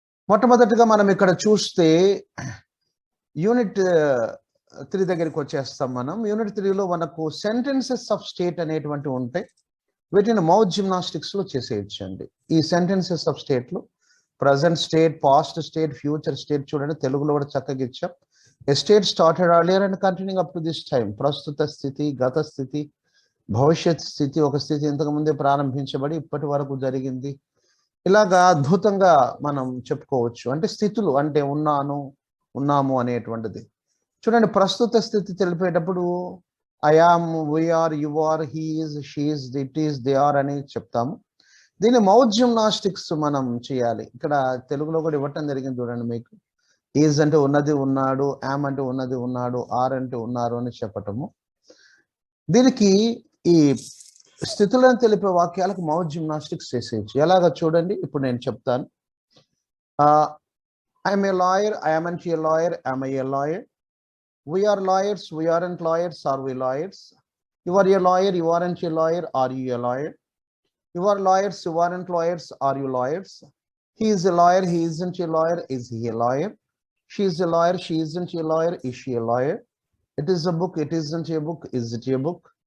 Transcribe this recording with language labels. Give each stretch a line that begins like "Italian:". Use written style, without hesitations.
Telugu: మొట్టమొదటిగా మనం ఇక్కడ చూస్తే యూనిట్ 3 దగ్గరికి వచ్చేస్తాం మనం. యూనిట్ 3లో మనకు సెంటెన్సెస్ ఆఫ్ స్టేట్ అనేటువంటి ఉంటాయి. వీటిని మౌత్ జిమ్నాస్టిక్స్లో చేసేయచ్చండి. ఈ సెంటెన్సెస్ ఆఫ్ స్టేట్లో present state, past state, future state చూడండి, తెలుగులో కూడా చక్కగా ఇచ్చాం.
English: A state started earlier and continuing up to this time.
Telugu: ప్రస్తుత స్థితి, గత స్థితి, భవిష్యత్ స్థితి. ఒక స్థితి ఇంతకు ముందే ప్రారంభించబడి ఇప్పటి వరకు జరిగింది. ఇలాగా అద్భుతంగా మనం చెప్పుకోవచ్చు. అంటే స్థితులు అంటే ఉన్నాము అనేటువంటిది. చూడండి, ప్రస్తుత స్థితి తెలిపేటప్పుడు
English: I am, we are, you are, he is, she is, it is, they are
Telugu: అని చెప్తాము. దీన్ని మౌత్ జిమ్నాస్టిక్స్ మనం చేయాలి. ఇక్కడ తెలుగులో కూడా ఇవ్వటం జరిగింది చూడండి మీకు. ఈజ్ అంటే ఉన్నది, ఉన్నాడు. యామ్ అంటే ఉన్నది, ఉన్నాడు. ఆర్ అంటే ఉన్నారు అని చెప్పటము. దీనికి ఈ స్థితులను తెలిపే వాక్యాలకు మౌత్ జిమ్నాస్టిక్స్ చేసేయచ్చు. ఎలాగ చూడండి, ఇప్పుడు నేను చెప్తాను.
English: I'm a lawyer, I'm a lawyer, I'm a lawyer. We are lawyers, we aren't lawyers, are we lawyers? You are a lawyer, you aren't a lawyer, are you a lawyer? You are lawyers, you aren't lawyers, are you lawyers? He is a lawyer, he isn't a lawyer, is he a lawyer? She is a lawyer, she isn't a lawyer, is she a lawyer? It is a book, it isn't a book, is it a book?